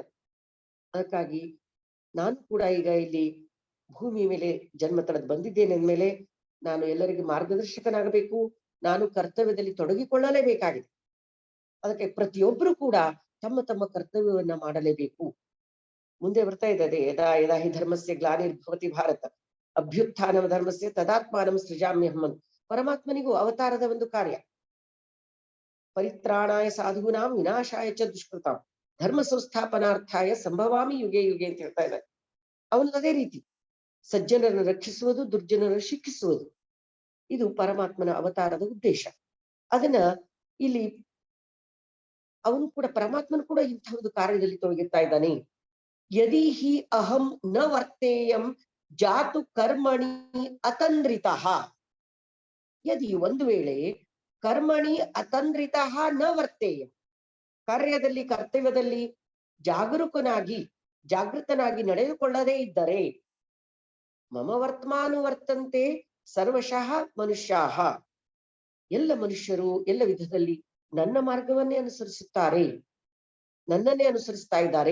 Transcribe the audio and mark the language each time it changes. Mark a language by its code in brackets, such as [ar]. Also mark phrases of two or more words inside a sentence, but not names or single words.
[kn] ಅದಕ್ಕಾಗಿ ನಾನು ಕೂಡ ಈಗ ಇಲ್ಲಿ ಭೂಮಿ ಮೇಲೆ ಜನ್ಮ ತಳೆದು ಬಂದಿದ್ದೇನೆ ಅಂದ್ಮೇಲೆ ನಾನು ಎಲ್ಲರಿಗೂ ಮಾರ್ಗದರ್ಶಕನಾಗಬೇಕು. ನಾನು ಕರ್ತವ್ಯದಲ್ಲಿ ತೊಡಗಿಕೊಳ್ಳಲೇಬೇಕಾಗಿದೆ. ಅದಕ್ಕೆ ಪ್ರತಿಯೊಬ್ಬರು ಕೂಡ ತಮ್ಮ ತಮ್ಮ ಕರ್ತವ್ಯವನ್ನ ಮಾಡಲೇಬೇಕು. ಮುಂದೆ ಬರ್ತಾ ಇದ್ದದೆ, [sa] ಯದಾ ಯದಾ ಹಿ ಧರ್ಮಸ್ಯ ಗ್ಲಾನಿರ್ಭವತಿ ಭಾರತ ಅಭ್ಯುತ್ಥಾನಂ ಧರ್ಮಸ್ಯ ತದಾತ್ಮಾನಂ ಸೃಜಾಮ್ಯಹಂ. [kn] ಪರಮಾತ್ಮನಿಗೂ ಅವತಾರದ ಒಂದು ಕಾರ್ಯ. [sa] ಪರಿತ್ರಾಣಾಯ ಸಾಧೂನಾಂ ವಿನಾಶಾಯ ಚ ದುಷ್ಕೃತಾಂ ಧರ್ಮ ಸಂಸ್ಥಾಪನಾರ್ಥಾಯ ಸಂಭವಾಮಿ ಯುಗೆ ಯುಗೆ [kn] ಅಂತ ಹೇಳ್ತಾ ಇದ್ದಾರೆ. ಅವನು ಅದೇ ರೀತಿ ಸಜ್ಜನರನ್ನು ರಕ್ಷಿಸುವುದು, ದುರ್ಜನರನ್ನು ಶಿಕ್ಷಿಸುವುದು, ಇದು ಪರಮಾತ್ಮನ ಅವತಾರದ ಉದ್ದೇಶ. ಅದನ್ನ ಇಲ್ಲಿ ಅವನು ಕೂಡ, ಪರಮಾತ್ಮನು ಕೂಡ ಇಂಥ ಒಂದು ಕಾರ್ಯದಲ್ಲಿ ತೊಡಗಿರ್ತಾ ಇದ್ದಾನೆ. [sa] ಯದಿ ಹಿ ಅಹಂ ನ ವರ್ತೇಯಂ ಜಾತು ಕರ್ಮಣಿ ಅತಂದ್ರಿತಃ. [kn] ಯದಿ ಒಂದು ವೇಳೆ [sa] ಕರ್ಮಣಿ ಅತಂದ್ರಿತಃ ನ ವರ್ತೇಯಂ, [kn] ಕಾರ್ಯದಲ್ಲಿ ಕರ್ತವ್ಯದಲ್ಲಿ ಜಾಗರೂಕನಾಗಿ ಜಾಗೃತನಾಗಿ ನಡೆದುಕೊಳ್ಳದೇ ಇದ್ದರೆ, [sa] ಮಮ ವರ್ತಮಾನುವರ್ತಂತೆ ಸರ್ವಶಃ ಮನುಷ್ಯಾಹ, [kn] ಎಲ್ಲ ಮನುಷ್ಯರು ಎಲ್ಲ ವಿಧದಲ್ಲಿ ನನ್ನ ಮಾರ್ಗವನ್ನೇ ಅನುಸರಿಸುತ್ತಾರೆ, ನನ್ನನ್ನೇ ಅನುಸರಿಸ್ತಾ ಇದ್ದಾರೆ.